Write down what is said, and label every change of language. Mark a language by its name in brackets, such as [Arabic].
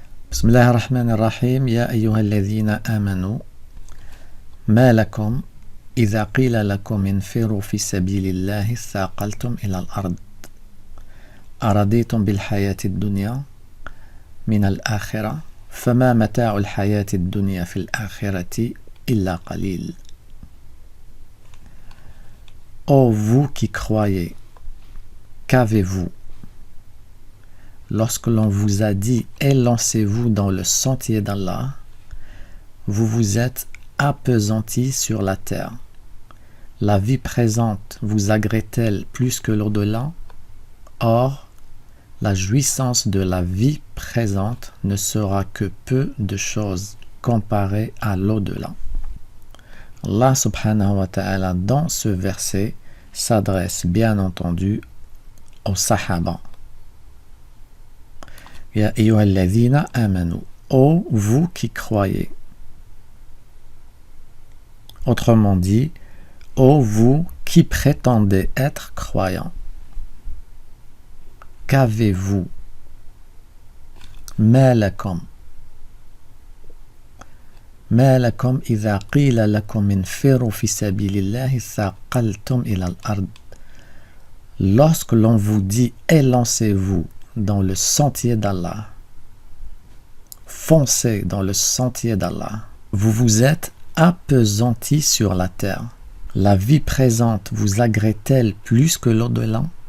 [Arabic] Bismillah ar-Rahman ar-Rahim, Ya ayyuhalladhina amanu, ma lakum إذا قيل لكم انفروا في سبيل الله ثاقلتم إلى الأرض أرضيتم بالحياة الدنيا من الآخرة فما متاع الحياة الدنيا في الآخرة إلا قليل. [French] Ô vous qui croyez, qu'avez-vous lorsque l'on vous a dit élancez-vous dans le sentier d'Allah, vous vous êtes appesanti sur la terre. La vie présente vous agrée-t-elle plus que l'au-delà? Or, la jouissance de la vie présente ne sera que peu de choses comparée à l'au-delà. Allah subhanahu wa ta'ala dans ce verset s'adresse bien entendu aux Sahaba. [Arabic] Ya ayyuhalladhina amanu, [French] ô vous qui croyez. Autrement dit, ô vous qui prétendez être croyants, qu'avez-vous? [Arabic] ما لكم إذا قيل لكم انفروا في سبيل الله ثاقلتم إلى الأرض. [French] Lorsque l'on vous dit élancez-vous dans le sentier d'Allah, foncez dans le sentier d'Allah, vous vous êtes appesanti sur la terre. La vie présente vous agrée-t-elle plus que l'au-delà?